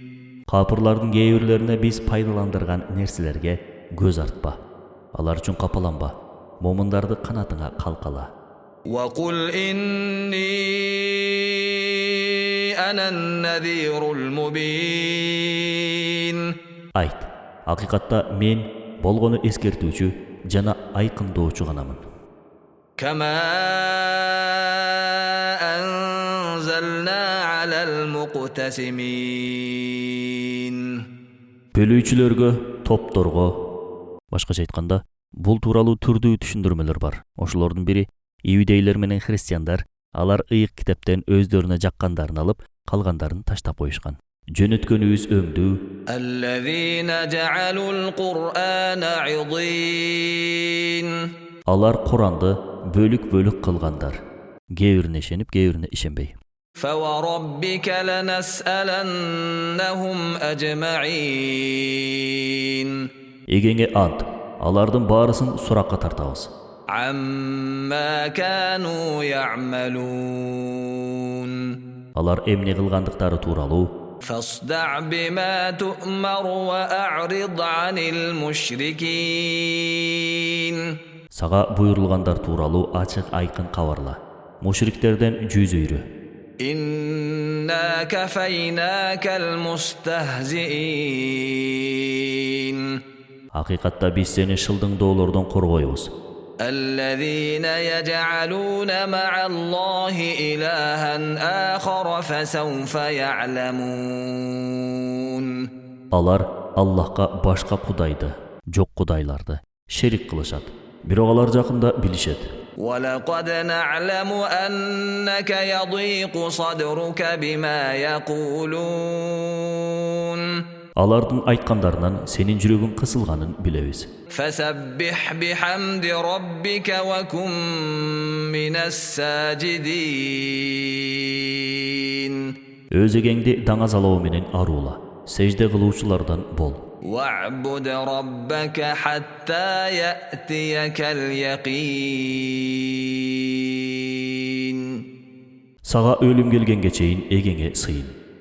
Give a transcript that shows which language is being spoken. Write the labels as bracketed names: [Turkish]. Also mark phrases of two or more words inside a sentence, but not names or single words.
[Kyrgyz] Капырлардын кээ-бирлерине биз пайдаландырган нерселерге көз артпа. Алар үчүн капаланба. Момундарды канатыңа калкала. [Arabic] وقل إني أنا النذير المبين [Kyrgyz] Айт, акыйкатта мен болгону эскертүүчү жана айкындоочу ганамын. [Arabic] كما أنزلنا على المقتسمين [Kyrgyz] Бөлүүчүлөргө, топторго, башкача айтканда, бул тууралуу түрдүү түшүндүрмөлөр бар. Ошолордун бири иудейлер менен христиандар, алар ыйык китептен өздөрүнө жаккандарын алып, калгандарын таштап коюшкан. Жөнөткөнүбүз өңдүү. [Arabic] الذين جعلوا القرآن عضين [Kyrgyz] Алар Куранды бөлүк-бөлүк кылгандар. Кээ-бирине ишенип, кээ-бирине ишенбей. [Arabic] فوربك لنسألنهم أجمعين [Kyrgyz] Эгеңе ант, алардын баарысын суракка тартабыз. [Arabic] عما كانوا يعملون [Kyrgyz] Алар эмне кылгандыктары тууралуу [Arabic] فاصدع بما تؤمر وأعرض عن المشركين [Kyrgyz] сага буйрулгандар тууралуу ачык айкын кабарла. Мушриктерден жүз үйрө. [Arabic] إنا كفيناك المستهزئين [Kyrgyz] Акыйкатта биз сени шылдыңдоолордон коргойбуз. [Arabic] الذين يجعلون مع الله إلها آخر فسوف يعلمون [Kyrgyz] Алар Аллахка башка кудайды, жок кудайларды шерик кылышат. Бирок алар жакында билишет. [Arabic] ولقد نعلم أنك يضيق صدرك بما يقولون [Kyrgyz] Алардын айткандарынан сенин жүрөгүң кысылганын билебиз. [Arabic] فسبح بحمد ربك وكن من الساجدين [Kyrgyz] Өз эгеңди даңазалоо менен аруула. Сежде кылуучулардан бол. [Arabic] واعبد ربك حتى يأتيك اليقين [Kyrgyz] Сага өлүм келгенге чейин эгеңе сыйын.